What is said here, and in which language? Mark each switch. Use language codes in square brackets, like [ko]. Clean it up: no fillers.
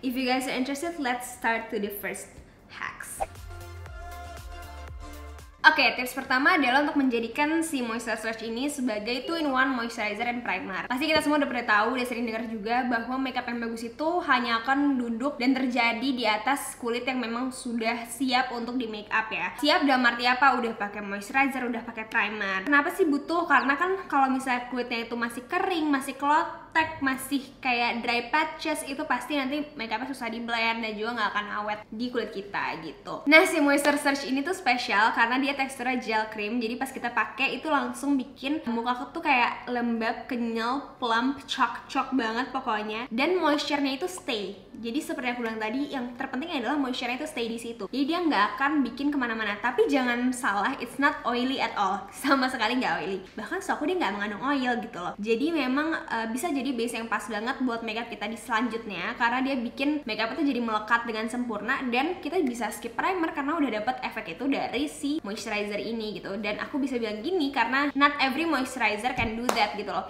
[en] If you guys are interested, let's start to the first hacks. [id] Oke, tips pertama adalah untuk menjadikan si Moisture Surge ini sebagai [en] 2-in-1 moisturizer and primer. [id] Pasti kita semua udah pernah tahu, udah sering dengar juga bahwa makeup yang bagus itu hanya akan duduk dan terjadi di atas kulit yang memang sudah siap untuk di make up ya. Siap dalam arti apa? Udah pakai moisturizer, udah pakai primer. Kenapa sih butuh? Karena kan kalau misalnya kulitnya itu masih kering, masih klotek, masih kayak dry patches, itu pasti nanti makeupnya susah di blend dan juga nggak akan awet di kulit kita gitu. Nah, si Moisture Surge ini tuh spesial karena dia teksturnya gel cream, jadi pas kita pakai itu langsung bikin muka aku tuh kayak lembab, kenyal, plump, cok banget pokoknya, dan moisture-nya itu stay Jadi seperti aku bilang tadi, yang terpenting adalah moisture-nya itu stay di situ. Jadi dia nggak akan bikin kemana-mana. Tapi jangan salah, [en] it's not oily at all. [id] Sama sekali nggak oily. Bahkan setahu dia nggak mengandung oil gitu loh. Jadi memang bisa jadi base yang pas banget buat makeup kita di selanjutnya, karena dia bikin makeup itu jadi melekat dengan sempurna, dan kita bisa skip primer karena udah dapet efek itu dari si moisturizer ini gitu. Dan aku bisa bilang gini karena [en] not every moisturizer can do that [id] gitu loh.